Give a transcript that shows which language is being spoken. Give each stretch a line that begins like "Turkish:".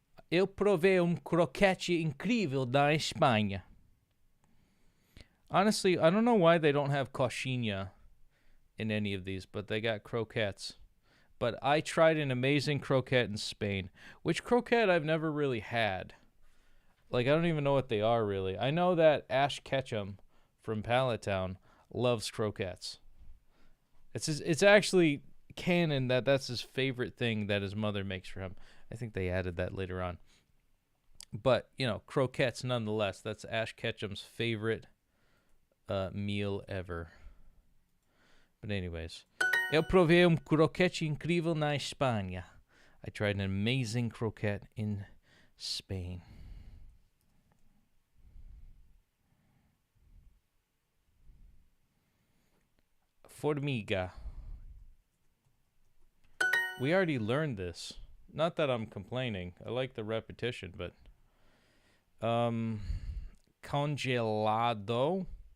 Portuguese: Eu provei croquete incrível da Espanha.
English: Honestly, I don't know why they don't have coxinha in any of these, but they got croquettes. But I tried an amazing croquette in Spain, which croquette I've never really had. Like, I don't even know what they are, really. I know that Ash Ketchum from Palatown loves croquettes. It's actually canon that that's his favorite thing that his mother makes for him. I think they added that later on. But, croquettes nonetheless. That's Ash Ketchum's favorite meal ever. But anyways.
Portuguese: Eu provei croquete incrível na Espanha.
English: I tried an amazing croquette in Spain.
Portuguese: Formiga.
English: We already learned this. Not that I'm complaining. I like the repetition, but congelado.